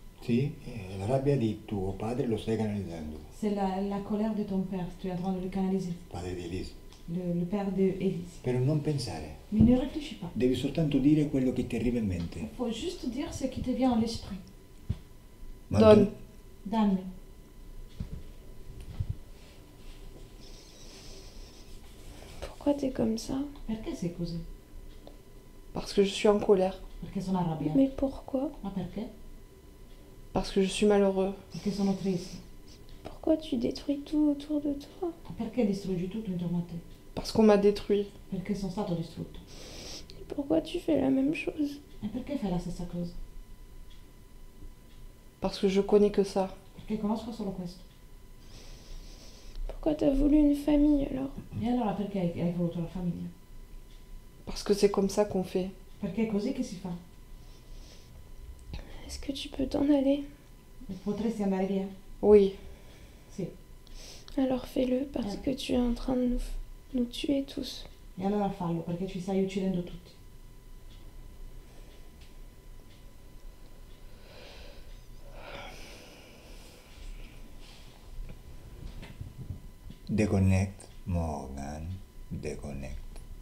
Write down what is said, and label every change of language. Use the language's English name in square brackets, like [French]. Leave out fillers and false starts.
[Italian] Sì, la rabbia di tuo padre lo stai canalizzando, [French] C'est la colère de ton père. Tu es en train de le canaliser. [Italian] padre di Elise. [French] Le père de Élise. [Italian] Però non pensare, [French] Mais ne réfléchis pas. [Italian] devi soltanto dire quello che ti arriva in [French] Il [Italian] mente. [French] faut juste dire ce qui te vient à l'esprit. Donne. [Italian] Dammi. [French] Pourquoi t'es comme ça? [Italian] Perché sei così? [French] Parce que je suis en colère. [Italian] Perché sono arrabbiata. [French] Mais pourquoi? [Italian] Ma perché? [French] Parce que je suis malheureux. [Italian] Perché sono triste. [French] Pourquoi tu détruis tout autour de toi? [Italian] Perché distruggi tutto intorno a te? [French] Parce qu'on m'a détruit. [Italian] Perché sono stato distrutto. [French] Et pourquoi tu fais la même chose? [Italian] E perché fai la stessa cosa? [French] Parce que je connais que ça. [Italian] Perché conosco solo questo. [French] Pourquoi t'as voulu une famille alors? [Italian] E allora perché hai voluto la famiglia? [French] Parce que c'est comme ça qu'on fait. [Italian] Perché è così che si fa. [French] Est-ce que tu peux t'en aller? [Italian] E potresti andare via? [French] Oui. [Italian] Sì. [French] Alors fais-le parce que tu es en train de nous tuer tous. [Italian] E allora fallo perché ci stai uccidendo tutti. [French] Deconnect, Morgan. Deconnect.